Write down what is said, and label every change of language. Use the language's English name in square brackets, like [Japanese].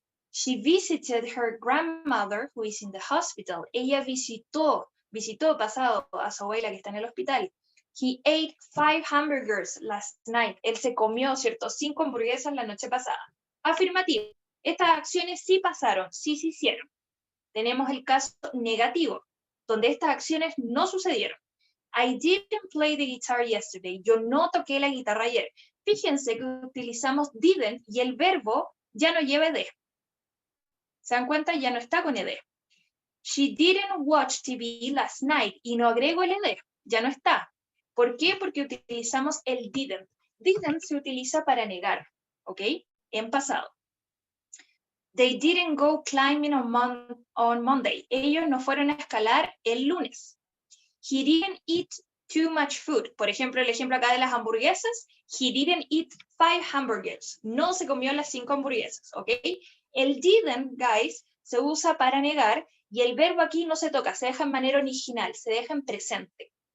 [English] She visited her grandmother, who is in the hospital. [Spanish] Ella visitó pasado a su abuela que está en el hospital. [English] He ate 5 hamburgers last night. [Spanish] Él se comió, ¿cierto? 5 hamburguesas la noche pasada. Afirmativo. Estas acciones sí pasaron, sí se hicieron. Tenemos el caso negativo, donde estas acciones no sucedieron. [English] I didn't play the guitar yesterday. [Spanish] Yo no toqué la guitarra ayer. Fíjense que utilizamos didn't y el verbo ya no lleva ed. ¿Se dan cuenta? Ya no está con ed. [English] She didn't watch TV last night. [Spanish] Y no agrego el ed. Ya no está. ¿Por qué? Porque utilizamos el didn't. Didn't se utiliza para negar. ¿Ok? En pasado. [English] They didn't go climbing on Monday. [Spanish] Ellos no fueron a escalar el lunes. [English] He didn't eat too much food. [Spanish] Por ejemplo, el ejemplo acá de las hamburguesas. [English] He didn't eat 5 hamburgers. [Spanish] No se comió las 5 hamburguesas. ¿Ok? El didn't, guys, se usa para negar y el verbo aquí no se toca, se deja en manera original, se deja en presente.